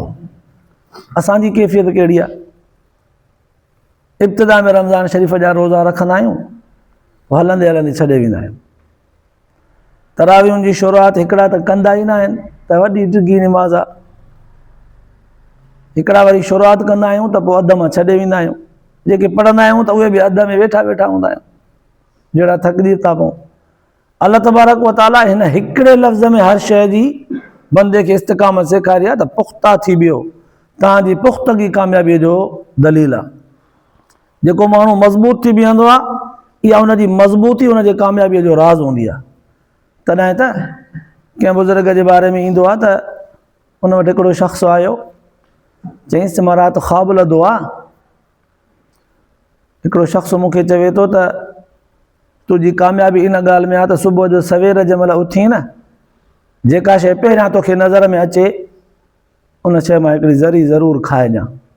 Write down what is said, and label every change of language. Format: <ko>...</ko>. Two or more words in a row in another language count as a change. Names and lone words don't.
<sd>असांजी कैफ़ियत कहिड़ी आहे? इब्तिदा में रमज़ान शरीफ़ जा रोज़ा रखंदा आहियूं, हलंदे हलंदे छॾे वेंदा आहियूं। तरावियुनि जी शुरूआत हिकिड़ा त कंदा ई न आहिनि, त वॾी ॾिघी निमाज़ आहे। हिकिड़ा वरी शुरूआत कंदा आहियूं त पोइ अध मां छॾे वेंदा आहियूं। जेके पढ़ंदा आहियूं त उहे बि अध में वेठा वेठा हूंदा आहियूं, जहिड़ा थकिजी था पऊं। अल्लाह</sd> <ar>تبارك وتعالى</ar> <sd>हिन हिकिड़े लफ़्ज़ में हर शइ जी बंदे खे इस्तिक़ामत सेखारी आहे त पुख़्ता थी वियो। तव्हांजी पुख़्तगी कामयाबीअ जो दलील आहे। जेको माण्हू मज़बूत थी बीहंदो आहे, इहा उनजी मज़बूती उनजे कामयाबीअ जो राज़ हूंदी आहे। तॾहिं त कंहिं बुज़ुर्ग जे बारे में ईंदो आहे त उन वटि हिकिड़ो शख़्स आयो, चईंसि मां राति ख़्वाबु लधो आहे, हिकिड़ो शख़्स मूंखे चवे थो त तुंहिंजी कामयाबी इन ॻाल्हि में आहे त सुबुह जो सवेर जंहिं महिल उथी न, जेका शइ पहिरियां तोखे नज़र में अचे उन शइ मां हिकिड़ी ज़री ज़रूरु खाए ॾियां।</sd>